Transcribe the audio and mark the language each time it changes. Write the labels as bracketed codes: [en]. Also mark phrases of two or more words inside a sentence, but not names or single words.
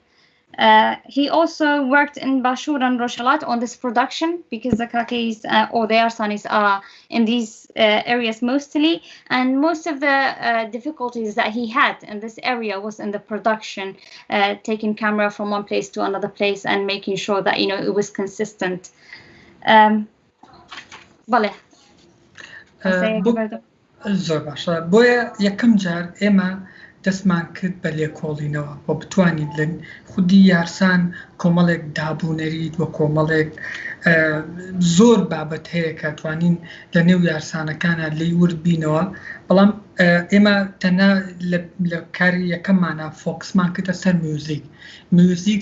[en] He also worked in Bashur and Rojhelat on this production, because the Kakis or the Yarsanis are in these areas mostly, and most of the difficulties that he had in this area was in the production, taking camera from one place to another place and making sure that it was consistent. [ckb] بله. زۆر باشە بۆیە یەکەم جار ئێمە دەستمان کرد بە لێکۆڵینەوە بۆ بتوانین لەن خودی یارسان کۆمەڵێک دابوونەریت وە کۆمەڵێک زۆر بابەت هەیە کە توانین لە نێو یارسانەکانە لێی وربینەوە بەڵام ئێمە تەنها لە کاری یەکەممانە فۆکسمان کردە سەر میوزیک